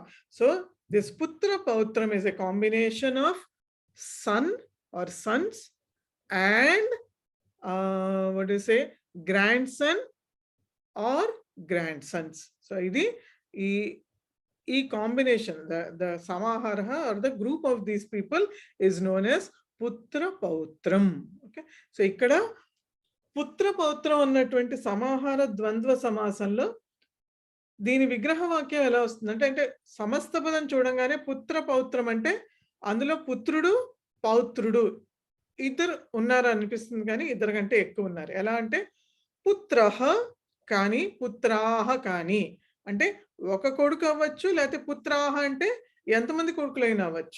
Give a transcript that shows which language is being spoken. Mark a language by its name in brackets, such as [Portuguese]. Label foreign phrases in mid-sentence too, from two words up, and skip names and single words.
[English] So this Putra Pautram is a combination of son or sons and what do you say, grandson or grandsons. So this combination, the samahara or the group of these people is known as Putra Pautram. Okay, so [Telugu] ఇక్కడ పుత్ర పౌత్రం అన్నటువంటి సమాహార ద్వంద్వ సమాసంలో దీని విగ్రహ వాక్యం ఎలా వస్తుందంటే, అంటే సమస్త పదం చూడంగానే పుత్ర పౌత్రం అంటే అందులో పుత్రుడు పౌత్రుడు ఇద్దరు ఉన్నారు అనిపిస్తుంది, కానీ ఇద్దరు కంటే ఎక్కువ ఉన్నారు. ఎలా అంటే పుత్రః కానీ పుత్రాహ కానీ అంటే ఒక కొడుకు అవ్వచ్చు, లేకపోతే పుత్రాహ అంటే ఎంతమంది కొడుకులైనా అవ్వచ్చు.